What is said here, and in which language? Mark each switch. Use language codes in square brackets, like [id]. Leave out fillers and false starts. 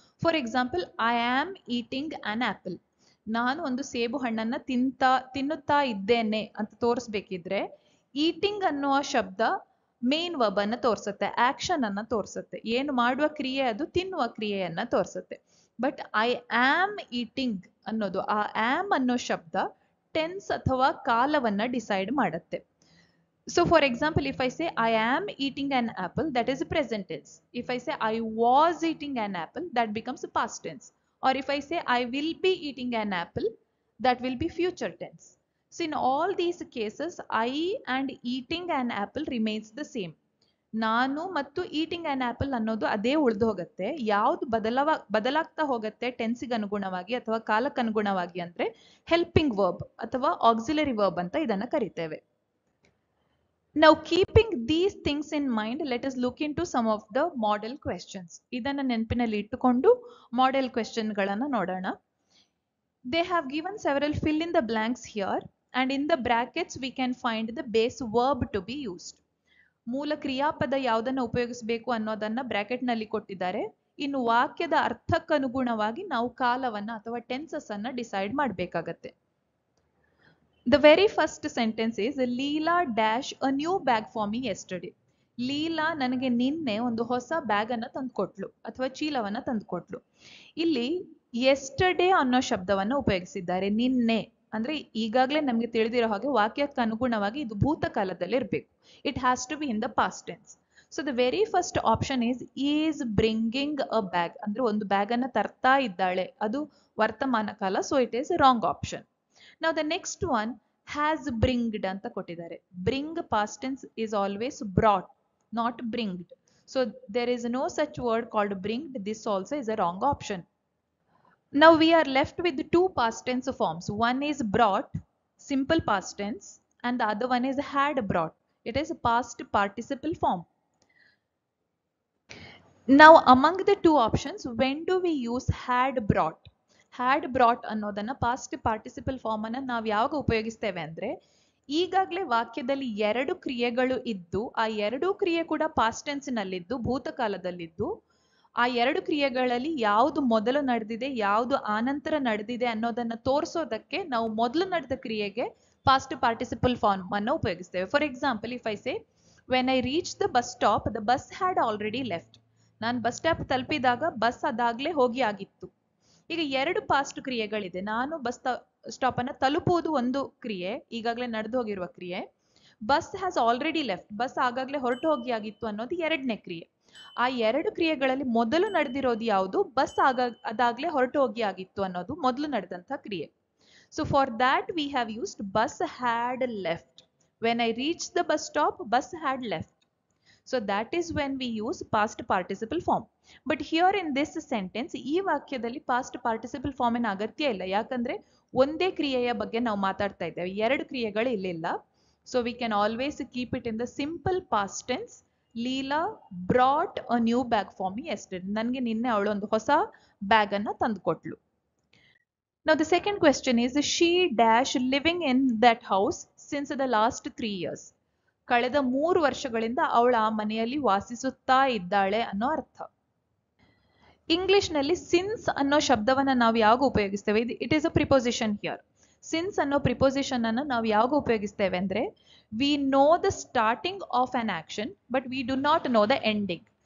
[en] For example, I am eating an apple. [kn] ನಾನು ಒಂದು ಸೇಬು ಹಣ್ಣನ್ನ ತಿನ್ನುತ್ತಾ ಇದ್ದೇನೆ ಅಂತ ತೋರಿಸ್ಬೇಕಿದ್ರೆ ಈಟಿಂಗ್ ಅನ್ನುವ ಶಬ್ದ ಮೇನ್ ವರ್ಬ್ ಅನ್ನ ತೋರಿಸುತ್ತೆ, ಆಕ್ಷನ್ ಅನ್ನ ತೋರಿಸುತ್ತೆ. ಏನು ಮಾಡುವ ಕ್ರಿಯೆ ಅದು ತಿನ್ನುವ ಕ್ರಿಯೆಯನ್ನ ತೋರಿಸುತ್ತೆ. [en] but I am eating [kn] ಅನ್ನೋದು, ಆ ಆಮ್ ಅನ್ನೋ ಶಬ್ದ ಟೆನ್ಸ್ ಅಥವಾ ಕಾಲವನ್ನ ಡಿಸೈಡ್ ಮಾಡುತ್ತೆ. [en] So for example, if I say I am eating an apple, that is a present tense. If I say I was eating an apple, that becomes a past tense. Or if I say I will be eating an apple, that will be future tense. So in all these cases, I and eating an apple remains the same. [kn] ನಾನು ಮತ್ತು [en] eating an apple [kn] ಅನ್ನೋದು ಅದೇ ಉಳಿದು ಹೋಗುತ್ತೆ. ಯಾವ್ದು ಬದಲಾಗ್ತಾ ಹೋಗುತ್ತೆ ಟೆನ್ಸಿಗೆ ಅನುಗುಣವಾಗಿ ಅಥವಾ ಕಾಲಕ್ಕೆ ಅನುಗುಣವಾಗಿ ಅಂದ್ರೆ ಹೆಲ್ಪಿಂಗ್ ವರ್ಬ್ ಅಥವಾ ಆಕ್ಸಿಲರಿ ವರ್ಬ್ ಅಂತ ಇದನ್ನ ಕರಿತೇವೆ. [en] Now keeping these things in mind, let us look into some of the model questions. [kn] ಇದನ್ನ ನೆನಪಿನಲ್ಲಿ ಇಟ್ಟುಕೊಂಡು ಮಾಡೆಲ್ ಕ್ವೆಶ್ಚನ್ ಗಳನ್ನ ನೋಡೋಣ. [en] They have given several fill in the blanks here, and in the brackets we can find the base verb to be used. [kn] ಮೂಲ ಕ್ರಿಯಾಪದ ಯಾವುದನ್ನ ಉಪಯೋಗಿಸಬೇಕು ಅನ್ನೋದನ್ನ ಬ್ರಾಕೆಟ್ ನಲ್ಲಿ ಕೊಟ್ಟಿದ್ದಾರೆ. ಇನ್ನು ವಾಕ್ಯದ ಅರ್ಥಕ್ಕನುಗುಣವಾಗಿ ನಾವು ಕಾಲವನ್ನ ಅಥವಾ ಟೆನ್ಸಸ್ ಅನ್ನ ಡಿಸೈಡ್ ಮಾಡಬೇಕಾಗತ್ತೆ. [en] The very first sentence is Leela dash a new bag for me yesterday. [kn] Leela ನನಗೆ ನಿನ್ನೆ ಒಂದು ಹೊಸ ಬ್ಯಾಗ್ ಅನ್ನ ತಂದುಕೊಟ್ಲು ಅಥವಾ ಚೀಲವನ್ನ ತಂದುಕೊಟ್ಲು. ಇಲ್ಲಿ ಎಸ್ಟರ್ಡೇ ಅನ್ನೋ ಶಬ್ದವನ್ನ ಉಪಯೋಗಿಸಿದ್ದಾರೆ. ನಿನ್ನೆ ಅಂದ್ರೆ ಈಗಾಗಲೇ ನಮ್ಗೆ ತಿಳಿದಿರೋ ಹಾಗೆ ವಾಕ್ಯಕ್ಕೆ ಅನುಗುಣವಾಗಿ ಇದು ಭೂತಕಾಲದಲ್ಲಿ ಇರಬೇಕು. [en] It has to be in the past tense. So the very first option is bringing a bag, [kn] ಅಂದ್ರೆ ಒಂದು ಬ್ಯಾಗ್ ಅನ್ನ ತರ್ತಾ ಇದ್ದಾಳೆ, ಅದು ವರ್ತಮಾನ ಕಾಲ. [en] So it is wrong option. Now the next one, has bringed [kn] ಅಂತ ಕೊಟ್ಟಿದ್ದಾರೆ. [en] Bring past tense is always brought, not bringed. So there is no such word called bringed. This also is a wrong option. Now we are left with two past tense forms. One is brought, simple past tense, and the other one is had brought. It is a past participle form. Now among the two options, when do we use had brought? [kn] Had brought ಅನ್ನೋದನ್ನ past participle form ಅನ್ನ ನಾವು ಯಾವಾಗ ಉಪಯೋಗಿಸ್ತೇವೆ ಅಂದ್ರೆ ಈಗಾಗಲೇ ವಾಕ್ಯದಲ್ಲಿ ಎರಡು ಕ್ರಿಯೆಗಳು ಇದ್ದು ಆ ಎರಡೂ ಕ್ರಿಯೆ ಕೂಡ ಪಾಸ್ಟ್ ಟೆನ್ಸ್ ನಲ್ಲಿದ್ದು ಭೂತಕಾಲದಲ್ಲಿದ್ದು ಆ ಎರಡು ಕ್ರಿಯೆಗಳಲ್ಲಿ ಯಾವುದು ಮೊದಲು ನಡೆದಿದೆ ಯಾವುದು ಆನಂತರ ನಡೆದಿದೆ ಅನ್ನೋದನ್ನ ತೋರಿಸೋದಕ್ಕೆ ನಾವು ಮೊದಲು ನಡೆದ ಕ್ರಿಯೆಗೆ ಪಾಸ್ಟ್ ಪಾರ್ಟಿಸಿಪಲ್ ಫಾರ್ಮ್ ಅನ್ನು ಉಪಯೋಗಿಸ್ತೇವೆ. [en] For example, if I say when I reach the bus stop, the bus had already left. [kn] ನಾನು ಬಸ್ ಸ್ಟಾಪ್ ತಲುಪಿದಾಗ ಬಸ್ ಅದಾಗ್ಲೇ ಹೋಗಿ ಆಗಿತ್ತು. ಈಗ ಎರಡು ಪಾಸ್ಟ್ ಕ್ರಿಯೆಗಳಿದೆ. ನಾನು ಬಸ್ ಸ್ಟಾಪ್ ಅನ್ನ ತಲುಪುವುದು ಒಂದು ಕ್ರಿಯೆ, ಈಗಾಗಲೇ ನಡೆದು ಹೋಗಿರುವ ಕ್ರಿಯೆ. [en] bus has already left, [kn] bus ಆಗಾಗ್ಲೇ ಹೊರಟು ಹೋಗಿ ಆಗಿತ್ತು ಅನ್ನೋದು ಎರಡನೇ ಕ್ರಿಯೆ. ಆ ಎರಡು ಕ್ರಿಯೆಗಳಲ್ಲಿ ಮೊದಲು ನಡೆದಿರೋದು ಯಾವುದು? ಬಸ್ ಅದಾಗ್ಲೇ ಹೊರಟು ಹೋಗಿ ಆಗಿತ್ತು ಅನ್ನೋದು ಮೊದಲು ನಡೆದಂತ ಕ್ರಿಯೆ. [en] So for that we have used bus had left. When I reach the bus stop, bus had left. So that is when we use past participle form. But here in this sentence, [kn] ಈ ವಾಕ್ಯದಲ್ಲಿ [en] past participle form [kn] ನ ಅಗತ್ಯ ಇಲ್ಲ. ಯಾಕಂದ್ರೆ ಒಂದೇ ಕ್ರಿಯೆಯ ಬಗ್ಗೆ ನಾವು ಮಾತಾಡ್ತಾ ಇದ್ದೇವೆ, ಎರಡು ಕ್ರಿಯೆಗಳು ಇಲ್ಲಿಲ್ಲ. [en] So we can always keep it in the simple past tense. Leela brought a new bag for me yesterday. [kn] ನನಗೆ ನಿನ್ನೆ ಅವಳು ಒಂದು ಹೊಸ ಬ್ಯಾಗ್ ಅನ್ನ ತಂದುಕೊಟ್ಲು. [en] Now the second question is, she dash living in that house since the last 3 years. [kn] ಕಳೆದ 3 ವರ್ಷಗಳಿಂದ ಅವಳು ಆ ಮನೆಯಲ್ಲಿ ವಾಸಿಸುತ್ತಾ ಇದ್ದಾಳೆ ಅನ್ನೋ ಅರ್ಥ. ಇಂಗ್ಲಿಷ್ ನಲ್ಲಿ ಸಿನ್ಸ್ ಅನ್ನೋ ಶಬ್ದವನ್ನ ನಾವು ಯಾವಾಗ ಉಪಯೋಗಿಸ್ತೇವೆ? [en] It is a preposition here. [kn] Since ಅನ್ನೋ ಪ್ರಿಪೋಸಿಷನ್ ಅನ್ನು ನಾವು ಯಾವಾಗ ಉಪಯೋಗಿಸ್ತೇವೆ ಅಂದ್ರೆ, [en] We know the starting of an action but we do not know the ending.